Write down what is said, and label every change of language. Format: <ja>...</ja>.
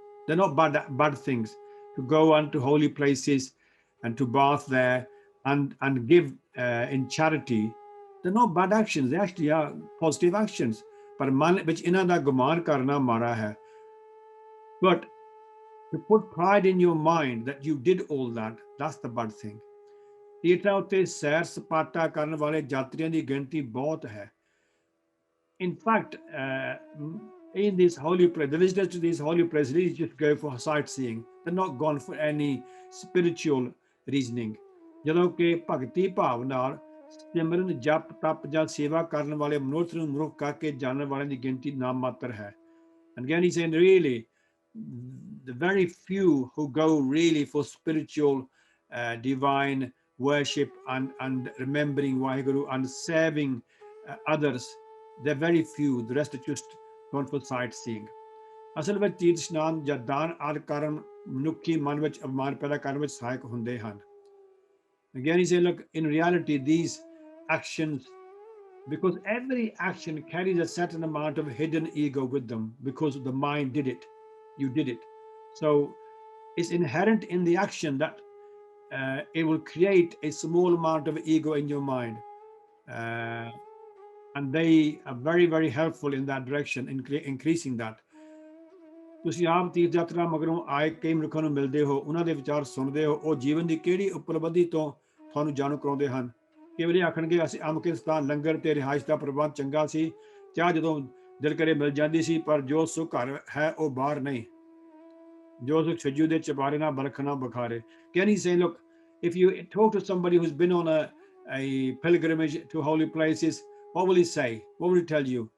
<en>They're not bad things to go onto holy places and to bath there and give in charity. They're not bad actions, they actually are positive actions. But</en> <pa>man which inna guman karna mara hai.</pa> <en>But to put pride in your mind that you did all that, that's the bad thing.</en> <pa>ਤੀਰਥਾਂ ਉੱਤੇ ਸੈਰ ਸਪਾਟਾ ਕਰਨ ਵਾਲੇ ਯਾਤਰੀਆਂ ਦੀ ਗਿਣਤੀ ਬਹੁਤ ਹੈ.</pa> <en>In fact, in these holy places, the visitors to these holy places really just go for sightseeing. They're not gone for any spiritual reasoning.</en> <pa>ਜਦੋਂ ਕਿ ਭਗਤੀ ਭਾਵ ਨਾਲ ਸਿਮਰਨ ਜਪ ਤਪ ਜਾਂ ਸੇਵਾ ਕਰਨ ਵਾਲੇ ਮਨੁੱਖ ਨੂੰ ਮਨੁੱਖ ਕਰਕੇ ਜਾਣਨ ਵਾਲਿਆਂ ਦੀ ਗਿਣਤੀ ਨਾਮ ਮਾਤਰ ਹੈ.</pa> <en>And again he's saying really the very few who go really for spiritual divine worship and remembering Waheguru and serving others, they're very few. The rest are just gone for sightseeing.</en> <pa>ਅਸਲ ਵਿੱਚ ਤੀਰਥ ਇਸ਼ਨਾਨ ਜਾਂ ਦਾਨ ਆਦਿ ਕਾਰਨ ਮਨੁੱਖੀ ਮਨ ਵਿੱਚ ਅਭਿਮਾਨ ਪੈਦਾ ਕਰਨ ਵਿੱਚ ਸਹਾਇਕ ਹੁੰਦੇ ਹਨ.</pa> <en>Again he said, look, in reality these actions, because every action carries a certain amount of hidden ego with them because the mind did it, you did it. So it's inherent in the action that it will create a small amount of ego in your mind, and they are very very helpful in that direction, increasing that.</en> <pa>ਤੁਸੀਂ ਆਪ ਤੀਰਥ ਯਾਤਰਾ ਮਗਰੋਂ ਆਏ ਕਈ ਮਨੁੱਖਾਂ ਨੂੰ ਮਿਲਦੇ ਹੋ, ਉਹਨਾਂ ਦੇ ਵਿਚਾਰ ਸੁਣਦੇ ਹੋ, ਉਹ ਜੀਵਨ ਦੀ ਕਿਹੜੀ ਉਪਲਬਧੀ ਤੋਂ ਤੁਹਾਨੂੰ ਜਾਣੂ ਕਰਾਉਂਦੇ ਹਨ. ਕਈ ਵਾਰੀ ਆਖਣਗੇ ਅਸੀਂ ਅਮੁਕ ਸਥਾਨ ਲੰਗਰ ਤੇ ਰਿਹਾਇਸ਼ ਦਾ ਪ੍ਰਬੰਧ ਚੰਗਾ ਸੀ, ਚਾਹ ਜਦੋਂ ਦਿਲ ਕਰੇ ਮਿਲ ਜਾਂਦੀ ਸੀ, ਪਰ ਜੋ ਸੁੱਖ ਘਰ ਹੈ ਉਹ ਬਾਹਰ ਨਹੀਂ, ਜੋ ਸੁੱਖ ਛੱਜੂ ਦੇ ਚਬਾਰੇ ਨਾ ਬਰਖ ਨਾ ਬਖਾਰੇ.</pa> <en>Can he say, look, if you talk to somebody who's been on a pilgrimage to holy places, what will he say? What will he tell you?</en>